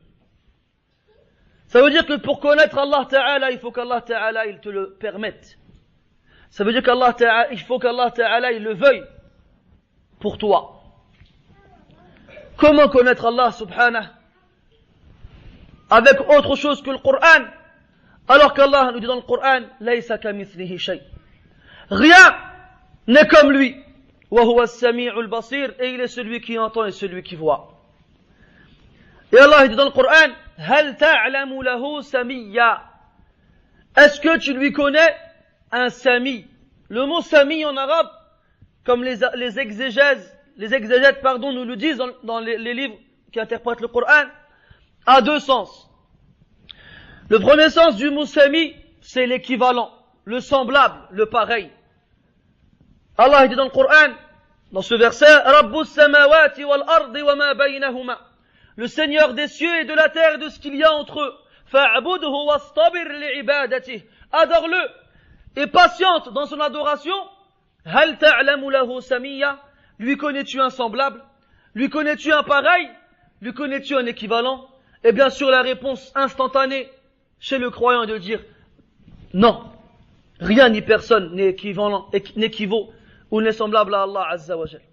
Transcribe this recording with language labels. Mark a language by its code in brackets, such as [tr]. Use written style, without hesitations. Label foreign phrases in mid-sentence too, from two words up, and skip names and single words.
[fr] Ça veut dire que pour connaître Allah Ta'ala, il faut qu'Allah Ta'ala il te le permette. Ça veut dire qu'Allah Ta'ala, il faut qu'Allah Ta'ala il le veuille pour toi. Comment connaître Allah subhanahu avec autre chose que le Coran, alors qu'Allah nous dit dans le Coran [ar] ليس كمثله شيء. [fr] Rien n'est comme lui. [ar] وهو السميع البصير, [fr] et il est celui qui entend et celui qui voit. Et Allah dit dans le Coran [ar] هل تعلم له سميا. [fr] Est-ce que tu lui connais un sami? Le mot sami en arabe, comme les exégètes nous le disent dans les livres qui interprètent le Coran, a deux sens. Le premier sens du mot sami, c'est l'équivalent, le semblable, le pareil. Allah dit dans le Coran, dans ce verset, [ar] رب السماوات والأرض وما بينهما. [fr] Le Seigneur des cieux et de la terre et de ce qu'il y a entre eux. [ar] فاعبده واصطبر لعبادته. [fr] Adore-le et patiente dans son adoration. [ar] هل تعلم له سميا. [fr] Lui connais-tu un semblable? Lui connais-tu un pareil? Lui connais-tu un équivalent? Et bien sûr la réponse instantanée chez le croyant est de dire non. Rien ni personne n'est équivalent, n'équivaut ou n'est semblable à Allah [ar] عز وجل.